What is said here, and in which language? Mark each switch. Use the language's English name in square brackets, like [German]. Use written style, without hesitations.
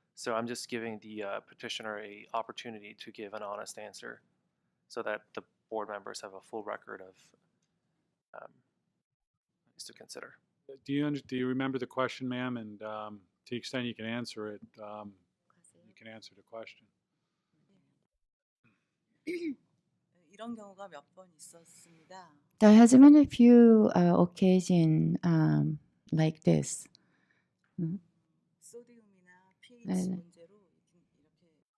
[English] So I'm just giving the petitioner an opportunity to give an honest answer so that the board members have a full record of things to consider. Do you remember the question, ma'am? And to the extent you can answer it, you can answer the question. [Korean] 이런 경우가 몇 번 있었습니다. [English] There has been a few occasions like this. [Korean] 소디움이나 pH 문제로 이렇게 생긴 적이